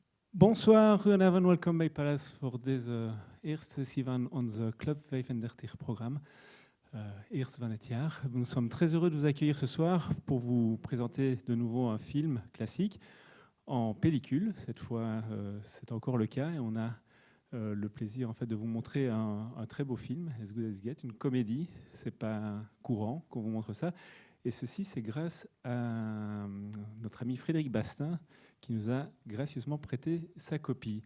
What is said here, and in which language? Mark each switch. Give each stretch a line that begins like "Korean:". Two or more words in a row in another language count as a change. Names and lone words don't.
French: Bonsoir,
Dutch: goedenavond, welkom bij Palace voor deze eerste sessie van onze Club 35-programme, eerste van het jaar.
French: Nous sommes très heureux de vous accueillir ce soir pour vous présenter de nouveau un film classique en pellicule. Cette fois, c'est encore le cas et on a le plaisir en fait de vous montrer un très beau film, As Good As Get, une comédie. C'est pas courant qu'on vous montre ça. Et ceci, c'est grâce à notre ami Frédéric Bastin qui nous a gracieusement prêté sa copie.